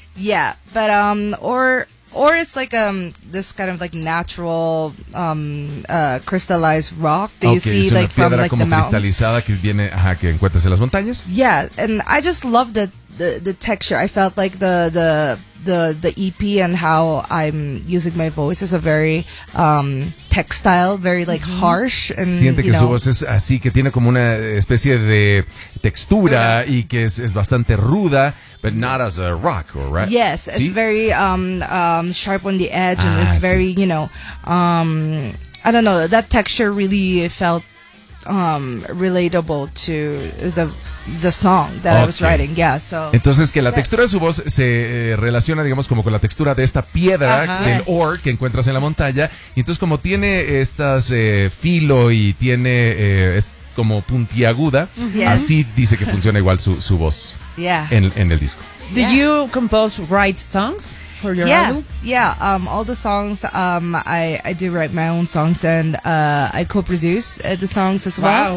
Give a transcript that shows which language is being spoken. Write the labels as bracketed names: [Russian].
[English] Yeah, but Or it's like this kind of like natural crystallized rock that you see like from like the mountains. [Spanish] Cristalizada que viene, ajá, que encuentras en las montañas. [English] Yeah, and I just love the texture. I felt like the EP and how I'm using my voice is a very textile, very like harsh. And, [Spanish] siente que [English] you know, [Spanish] su voz es así, que tiene como una especie de textura y que es bastante ruda. [English] But not as a rock, or right? Yes, it's very sharp on the edge, and it's very, you know, I don't know, that texture really felt relatable to the song that I was writing, yeah, so... [Spanish] Entonces, que la textura de su voz se relaciona, digamos, como con la textura de esta piedra, del ore que encuentras en la montaña, y entonces como tiene estas filo y tiene como puntiaguda, así dice que funciona igual su voz. [English] Yeah. [Spanish] En el disco. [English] Do you compose, write songs for your album? Yeah, all the songs, I do write my own songs and I co-produce the songs as well.